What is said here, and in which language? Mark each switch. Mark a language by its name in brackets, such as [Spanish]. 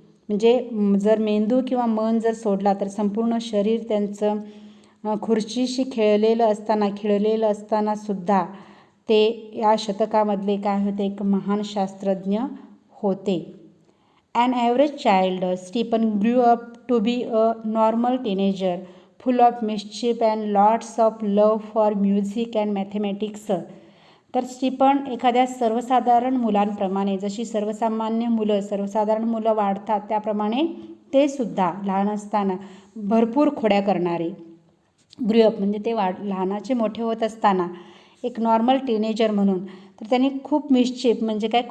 [Marathi] म्हणजे जर मेंदू किंवा मन जर सोडला तर संपूर्ण शरीर त्यांचं खुर्चीशी खिळलेलं असताना सुद्धा ते या शतकामधले काय होते? एक महान शास्त्रज्ञ होते. [English] An average child, Stephen grew up to be a normal teenager, full of mischief and lots of love for music and mathematics. [Marathi] तर स्टीफन एखाद्या सर्वसाधारण मुलांप्रमाणे, जशी सर्वसाधारण मुलं वाढतात त्याप्रमाणे ते सुद्धा लहान असताना भरपूर खोड्या करणारे. ग्रुअप म्हणजे ते लहानाचे मोठे होत असताना एक नॉर्मल टीनेजर म्हणून, तर त्यांनी खूप मिस्चिफ म्हणजे काय?